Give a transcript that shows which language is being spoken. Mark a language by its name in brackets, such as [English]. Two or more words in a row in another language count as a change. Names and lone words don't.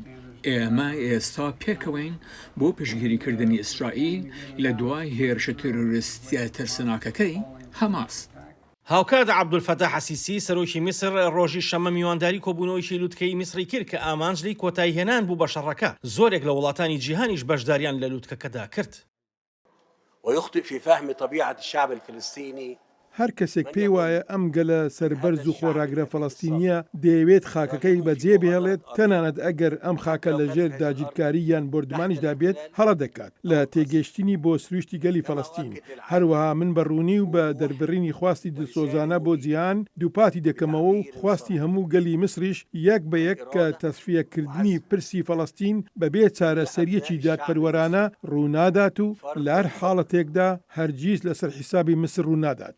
[Central Kurdish] ئێمە ئێستا پێکەوەین بۆ پشتگیریکردنی ئیسرائیل لە دوای هێرشە تێرۆریستیە ترسناکەکەی هەماس. هاوکات عەبدولفەتاح ئەسیسی سەرۆکی میسر ڕۆژی شەمە میوانداری کۆبوونەوەی لوتکەی میسری کرد کە ئامانجلی کۆتایی هێنان بوو بە شەڕەکە. زۆرێک لە وڵاتانی جیهانیش بەشداریان لە لوتکەکەدا کرد. [Arabic] ويخطئ في فهم طبيعة الشعب الفلسطيني. [Central Kurdish] هەر کەسێک پێی وایە ئەم گەلە سەربەرز و خۆراگرە فەڵەستینیە دەیەوێت خاکەکەی بەجێ بهێڵێت، تەنانەت ئەگەر ئەم خاکە لەژێر داگیرکاری یان بردمانیشدا بێت هەڵە دەکات لە تێگەشتنی بۆ سروشتی گەلی فەڵەستین. هەروەها من بەڕوونی و بە دەربڕینی خواستی دلسۆزانە بۆ جیهان دووپاتی دەکەمەوە و خواستی هەموو گەلی مسریش یەک بە یەک کە تەسفیەکردنی پرسی فەڵەستین بەبێ چارەسەریەکی دادپەروەرانە ڕوونادات و لە هەر حاڵەتێکدا هەرگیز لەسەر حیسابی مسر ڕوونادات.